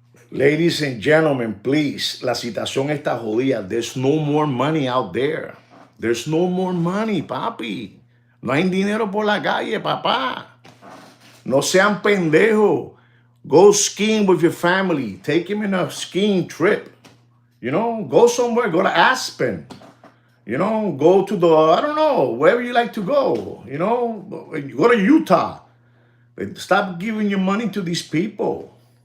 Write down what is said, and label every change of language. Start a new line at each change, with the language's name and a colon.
English: Ladies and gentlemen, please,
Spanish: la situación está jodida.
English: There's no more money out there. There's no more money,
Spanish: papi. No hay dinero por la calle, papá. No sean pendejos.
English: Go skiing with your family. Take him in a skiing trip. You know, go somewhere. Go to Aspen. You know, go to the, I don't know, wherever you like to go. You know, go to Utah. Stop giving your money to these people.